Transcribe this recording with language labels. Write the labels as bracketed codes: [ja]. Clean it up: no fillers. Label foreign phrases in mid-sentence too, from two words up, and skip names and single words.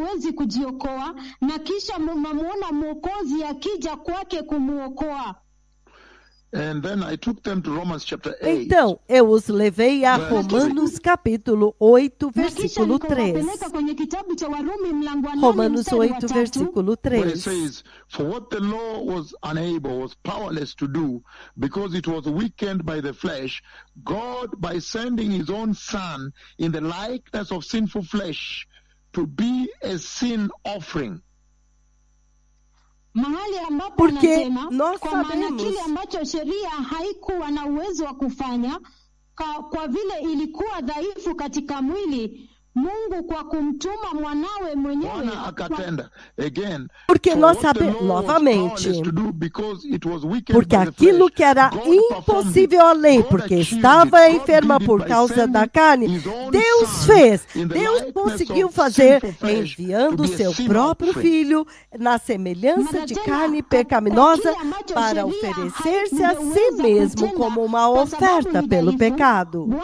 [pt] Então, eu os levei a Romanos capítulo 8, versículo 3. Romanos 8, versículo 3. [en] For what the law was unable, was powerless to do, because it was weakened by the flesh, God, by sending his own Son in the likeness of sinful flesh, to be a sin offering. [pt] Porque nós sabemos [sw] kile ambacho sheria haikuwa na uwezo wa kufanya kwa vile ilikuwa dhaifu katika mwili, Mungu kwa kumtuma mwanawe mwenyewe akatenda. [en] Again, [pt] porque nós sabemos, novamente, porque aquilo que era impossível à lei, porque estava enferma por causa da carne, Deus fez. Deus conseguiu fazer enviando seu próprio Filho na semelhança de carne pecaminosa para oferecer-se a si mesmo como uma oferta pelo pecado.